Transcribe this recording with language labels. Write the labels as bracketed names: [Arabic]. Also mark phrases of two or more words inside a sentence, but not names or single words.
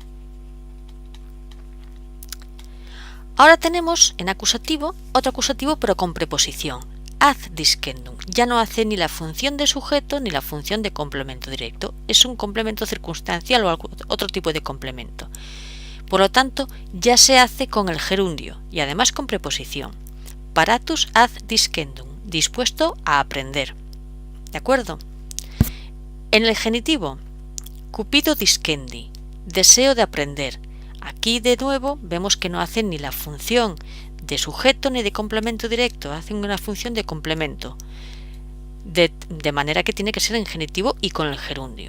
[Spanish] Ahora tenemos en acusativo otro acusativo pero con preposición. [Latin] Ad discendum. [Spanish] Ya no hace ni la función de sujeto ni la función de complemento directo. Es un complemento circunstancial o otro tipo de complemento. Por lo tanto, ya se hace con el gerundio y además con preposición. [Latin] Paratus ad discendum. [Spanish] Dispuesto a aprender. ¿De acuerdo? En el genitivo, [Latin] cupido discendi. [Spanish] Deseo de aprender. Aquí de nuevo vemos que no hacen ni la función de sujeto ni de complemento directo, hacen una función de complemento, de manera que tiene que ser en genitivo y con el gerundio.